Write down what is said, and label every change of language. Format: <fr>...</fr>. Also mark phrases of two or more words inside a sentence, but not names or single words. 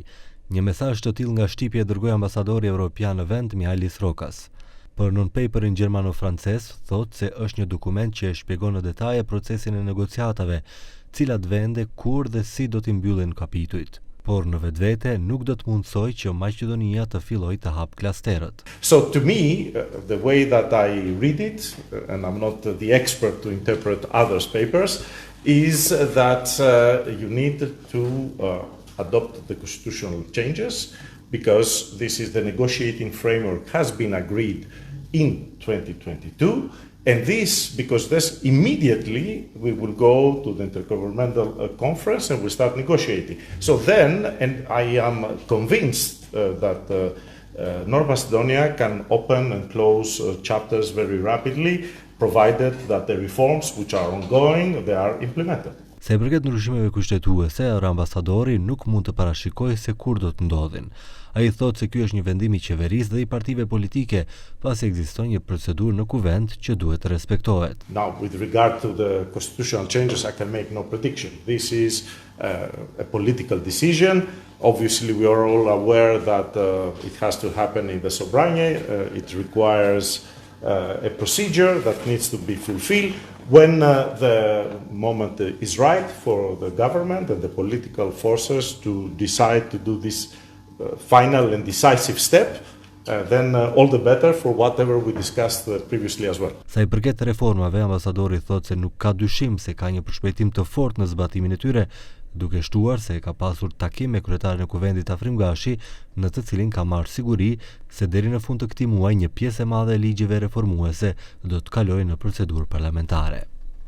<sq>Një mesazh të tillë nga Shqipja e dërgoi ambasadori evropian në vend Mihalis Rokas. Për non-paperin gjermano-francez thotë se është një dokument që e shpjegon në detaje procesin e negociatave, cilat vende, kur dhe si do t'i mbyllin kapitujt. Por në vetvete nuk do të mundsoj që Maqedonia të fillojë të hap klasterët.</sq> <en>So to me, the way that I read it, and I'm not the expert to interpret others' papers, is that you need to adopt the constitutional changes because this is the negotiating framework has been agreed in 2022. And this, because this immediately we will go to the Intergovernmental Conference and we start negotiating. So then, and I am convinced that North Macedonia can open and close chapters very rapidly, provided that the reforms which are ongoing, they are implemented.</en> <sq>Se i përket ndryshimeve kushtetuese, ambasadori nuk mund të parashikojë se kur do të ndodhin. Ai thotë se ky është një vendim i qeverisë dhe i partive politike, pasi ekziston një procedurë në kuvent që duhet të respektohet.</sq> <en>Now, with regard to the constitutional changes, I can make no prediction. This is a political decision. Obviously, we are all aware that it has to happen in the Sobranje. It requires a procedure that needs to be fulfilled. When the moment is right for the government and the political forces to decide to do this final and decisive step, then all the better for whatever we discussed previously as well.</en> <sq>Sa i përket reformave, ambasadori thotë se nuk ka dyshim se ka një përshpejtim të fortë në zbatimin e tyre, duke shtuar se ka pasur takim me kryetarin e Kuvendit Afrim Gashi, në të cilin ka marrë siguri se deri në fund të këtij muaji një pjesë e madhe e ligjeve reformuese do të kalojë në procedurë parlamentare.</sq>